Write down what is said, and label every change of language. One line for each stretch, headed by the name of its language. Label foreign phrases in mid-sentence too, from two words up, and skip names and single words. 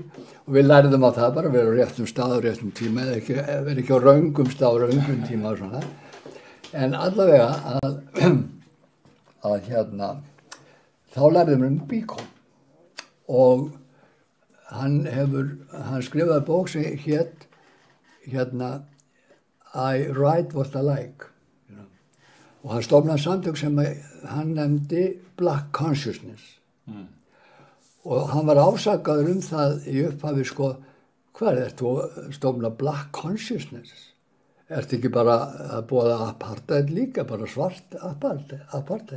Icelandic: Og við lærðum á það bara, vera á réttum stað á réttum tíma, eða vera ekki á röngum stað á röngum tíma og svona. En allavega þá lærðum við Biko. Og hann skrifaði bók sem hét I write what I like. Og hann stofnaði samtök sem hann nefndi Black Consciousness. Og hann var ásakaður það í upphafi, sko, hvað þú að stofna Black Consciousness? Ertu ekki bara að boða apartheid líka, bara svart apartheid?